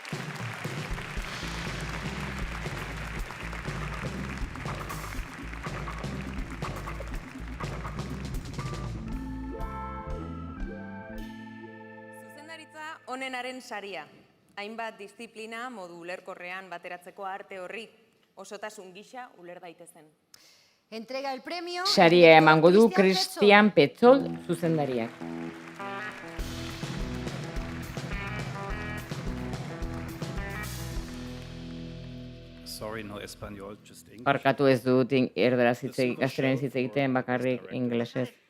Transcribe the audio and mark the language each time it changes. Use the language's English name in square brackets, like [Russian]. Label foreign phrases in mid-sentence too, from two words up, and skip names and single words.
[Basque] Onenaren saria, hainbat disiplina modu ulerkorrean bateratzeko arte horri, osotasun gisa uler daitezen. [Spanish] Entrega el premio. [Basque] Saria emango du Cristian Petzol zuzendariak. [English] Sorry, no español, just English. [Basque] Barkatu ez dut erderaz gazteren hitz egiten bakarrik ingelesez.